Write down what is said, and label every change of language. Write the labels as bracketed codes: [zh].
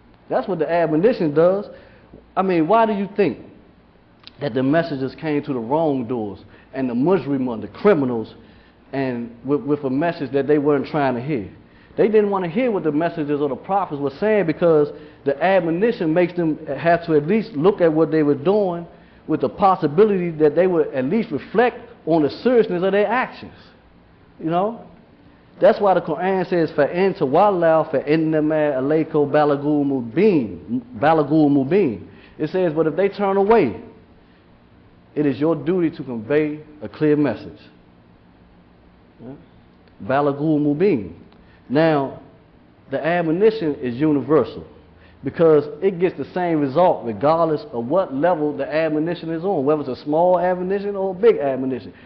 [en] That's what the admonition does. I mean, why do you think that the messengers came to the wrongdoers and the mujrimun, the criminals, and with a message that they weren't trying to hear? They didn't want to hear what the messengers or the prophets were saying, because the admonition makes them have to at least look at what they were doing with the possibility that they would at least reflect on the seriousness of their actions. You know? That's why the Quran says, [ar] فَإِن تَوَلَّوْا فَإِنَّمَا عَلَيْكُمْ بَلَغُ مُبِينٌ. [en] It says, but if they turn away, it is your duty to convey a clear message. Balagul Mubin. Now, the admonition is universal because it gets the same result regardless of what level the admonition is on, whether it's a small admonition or a big admonition.